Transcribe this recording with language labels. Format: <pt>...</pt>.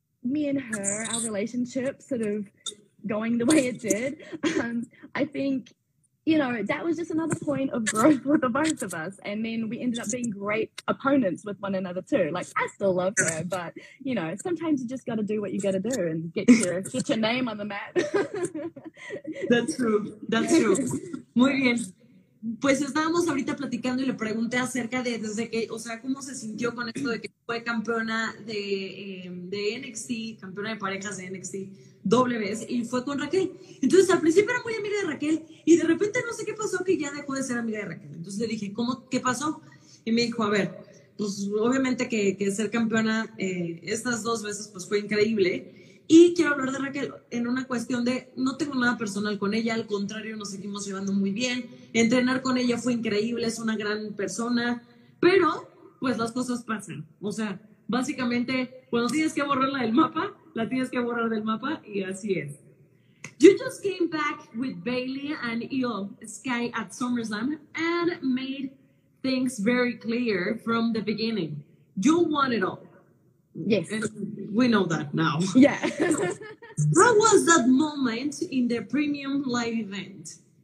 <en>me and her, our relationship sort of going the way it did, I think, you know, that was just another point of growth with the both of us. And then we ended up being great opponents with one another too. Like, I still love her, but, you know, sometimes you just got to do what you got to do and get your name on the map. That's true, that's true.</en> <es>Muy bien. Pues estábamos ahorita platicando y le pregunté acerca de desde que, o sea, cómo se sintió con esto de que fue campeona de NXT, campeona de parejas de NXT doble vez, y fue con Raquel. Entonces al principio era muy amiga de Raquel y de repente no sé qué pasó que ya dejó de ser amiga de Raquel. Entonces le dije, ¿qué pasó? Y me dijo, a ver, pues obviamente que ser campeona estas 2 veces pues fue increíble. Y quiero hablar de Raquel en una cuestión de, no tengo nada personal con ella, al contrario, nos seguimos llevando muy bien. Entrenar con ella fue increíble, es una gran persona, pero pues las cosas pasan. O sea, básicamente, cuando tienes que borrarla del mapa, la tienes que borrar del mapa y así es.</es> <en>You just came back with Bailey and Io Sky at SummerSlam and made things very clear from the beginning. You won it all. Yes. And we know that now. Yeah. How was that moment in the premium live event?</en>